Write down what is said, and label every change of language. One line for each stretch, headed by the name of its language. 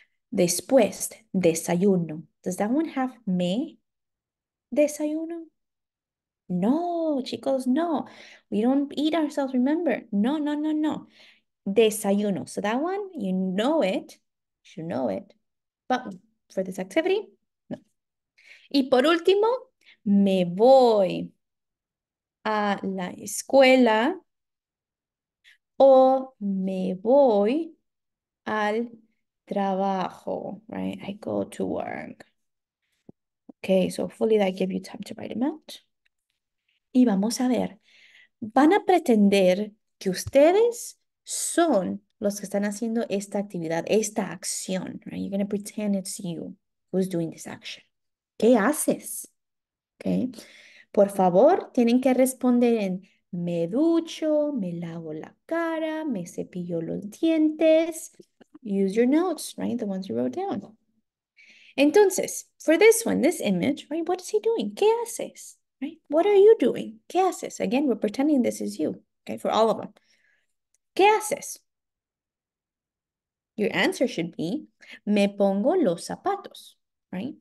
Spanish: Después, desayuno.
English: Does that one have me? Desayuno?
Spanish: No, chicos, no.
English: We don't eat ourselves, remember? No, no, no, no. Desayuno. So that one, you know it. You know it. But for this activity, no.
Spanish: Y por último, me voy a la escuela o me voy al trabajo, right?
English: I go to work. Okay, so hopefully that give you time to write them out.
Spanish: Y vamos a ver, van a pretender que ustedes son los que están haciendo esta actividad, esta acción, right?
English: You're going to pretend it's you who's doing this action.
Spanish: ¿Qué haces? Okay. Por favor, tienen que responder en me ducho, me lavo la cara, me cepillo los dientes.
English: Use your notes, right? The ones you wrote down. Entonces, for this one, this image, right? What is he doing?
Spanish: ¿Qué haces?
English: Right? What are you doing? ¿Qué haces? Again, we're pretending this is you, okay? For all of them.
Spanish: ¿Qué haces?
English: Your answer should be,
Spanish: me pongo los zapatos,
English: right?